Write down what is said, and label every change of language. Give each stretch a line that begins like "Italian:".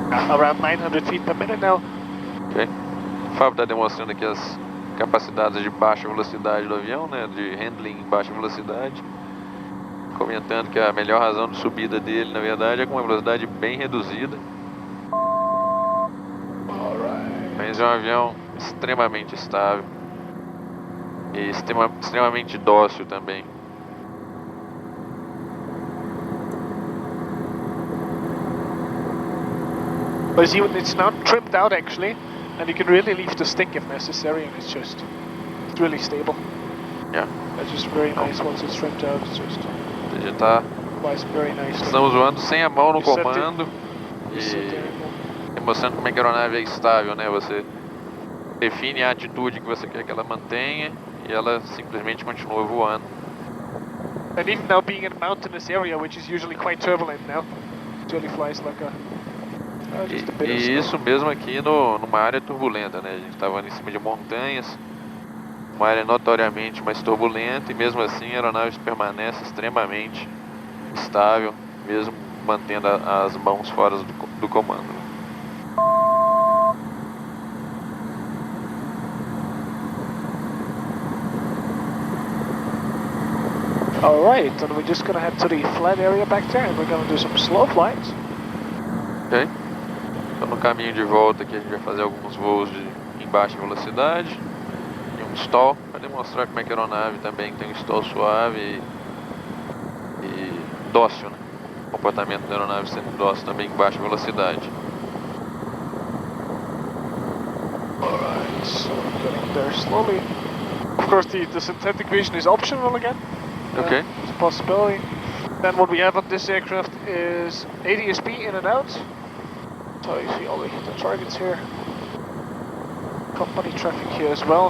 English: Around 900 feet per minute now. Ok.
Portuguese: O Fábio está demonstrando aqui as capacidades de baixa velocidade do avião, né? De handling em baixa velocidade. Comentando que a melhor razão de subida dele, na verdade, é com uma velocidade bem reduzida. Mas é um avião extremamente estável e extremamente dócil também.
English: But it's now trimmed out actually, and you can really leave the stick if necessary, and it's really stable. Yeah. It's just very nice once it's trimmed out. It's just flies very nice.
Portuguese: Estamos voando sem a mão no comando e mostrando como é que a aeronave é estável, né? Você define a atitude que você quer que ela mantenha e ela simplesmente continua voando.
English: And even now being in a mountainous area, which is usually quite turbulent now, it only flies like a... just a bit of
Portuguese: E
English: snow.
Portuguese: isso mesmo aqui numa área turbulenta, né? A gente estava em cima de montanhas, uma área notoriamente mais turbulenta, e mesmo assim a aeronave permanece extremamente estável, mesmo mantendo as mãos fora do comando.
English: Alright, and we're just gonna head to the flat area back there and we're gonna do some slow flights. Ok?
Portuguese: Então no caminho de volta aqui a gente vai fazer alguns voos em baixa velocidade e um stall, para demonstrar como é que a aeronave também tem um stall suave e dócil, né? O comportamento da aeronave sendo dócil também em baixa velocidade.
English: Alright, so getting there slowly. Of course the synthetic vision is optional again. Ok. It's a possibility. Then what we have on this aircraft is ADS-B in and out. So you see all the targets here. Company traffic here as well.